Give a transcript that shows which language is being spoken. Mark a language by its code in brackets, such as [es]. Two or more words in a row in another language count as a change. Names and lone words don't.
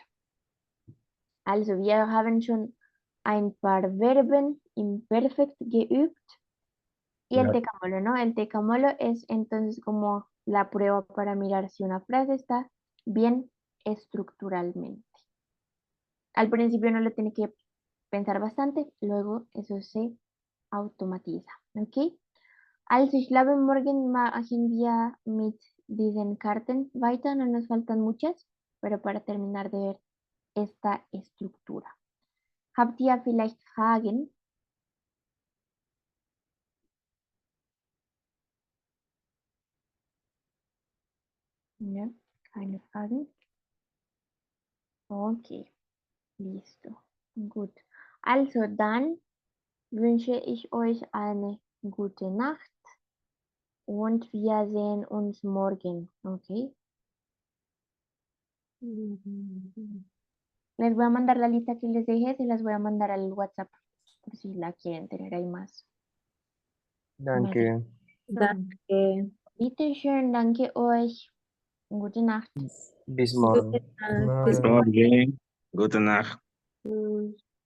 [de] Also wir haben schon ein paar Verben imperfekt geübt. [es] Y el Ya. tecamolo, ¿no? El tecamolo es entonces como la prueba para mirar si una frase está bien estructuralmente. Al principio no lo tiene que pensar bastante, luego eso se automatiza, ¿ok? [de] Also ich glaube, morgen machen wir mit diesen Karten weiter, [es] no nos faltan muchas, pero para terminar de ver esta estructura. [de] Habt ihr vielleicht Fragen? Ne, keine Fragen. [es] Okay, listo. Gut. [de] Also dann wünsche ich euch eine gute Nacht und wir sehen uns morgen, okay? [es] Les voy a mandar la lista que les dejé, se las voy a mandar al WhatsApp por si la quieren tener ahí más. [de] Danke. Danke. Bitte schön, danke euch. Gute Nacht. Bis Gute morgen. Nacht. Bis [es] Todo bien. [de] Gute Nacht. morgen.